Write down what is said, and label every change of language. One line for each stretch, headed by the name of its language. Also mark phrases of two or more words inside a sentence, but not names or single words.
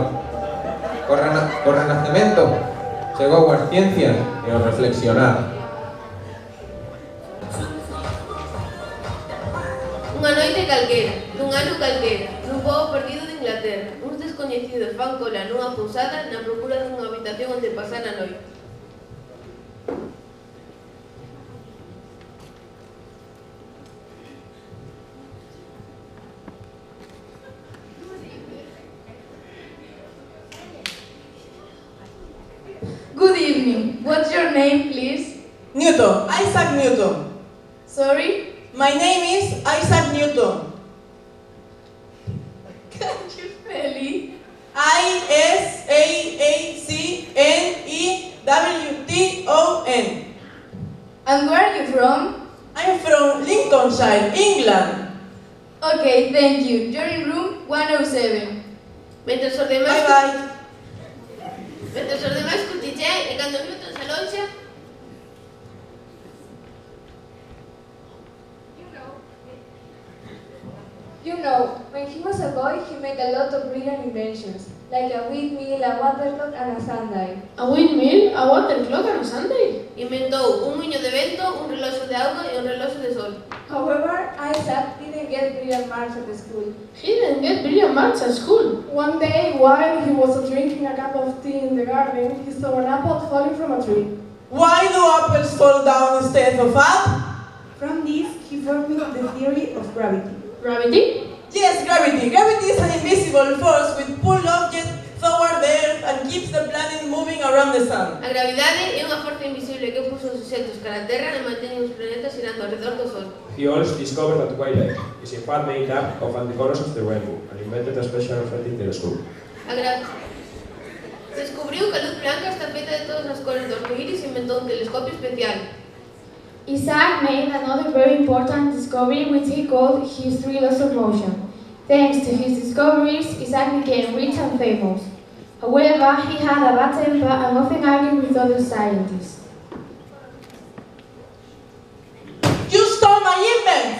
Galician: Co renacemento chegou as ciencias e o reflexionar. Unha noite calquera, dun ano calquera, nun pobo perdido de Inglaterra, uns descoñecidos fan cola nunha pousada na procura dunha habitación onde pasar a noite.
English: Good evening. What's your name, please? Newton, Isaac Newton. Sorry? My name is Isaac Newton. Can you spell it? ISAACNEWTON. And where are you from? I'm from Lincolnshire, England. Okay, thank you. You're in room 107.
Galician: Mentres os demais...
English: Bye bye.
Galician: Mentres os demais cuchichean e cando Newton se aloxa...
English: You know, when he was a boy, he made a lot of brilliant inventions, like a windmill, a water clock, and a sundial. A windmill, a water clock, and a sundial?
Galician: Inventou un muiño de vento, un reloxo de auga e un reloxo de sol.
English: However, Isaac didn't get brilliant marks at the school. He didn't get brilliant marks at school. One day, while he was drinking a cup of tea in the garden, he saw an apple falling from a tree. Why do apples fall down instead of up? From this, he formed the theory of gravity. Gravity? Yes, gravity. Gravity is an invisible force which pulls objects toward the Earth and keeps the planet moving around the Sun.
Galician: A gravidade é unha forza invisible que puso os obxectos cara a Terra e mantén os planetas girando alrededor do Sol.
English: He also discovered that twilight is in fact made up of anticolors of the rainbow and invented a special reflecting telescope.
Galician: Descubriu que a luz blanca está feita de todas as cores do arcoíris e inventou un telescopio especial.
English: Isaac made another very important discovery which he called his three laws of motion. Thanks to his discoveries, Isaac became rich and famous. However, he had a bad temper and often argued with other scientists. You stole my invent!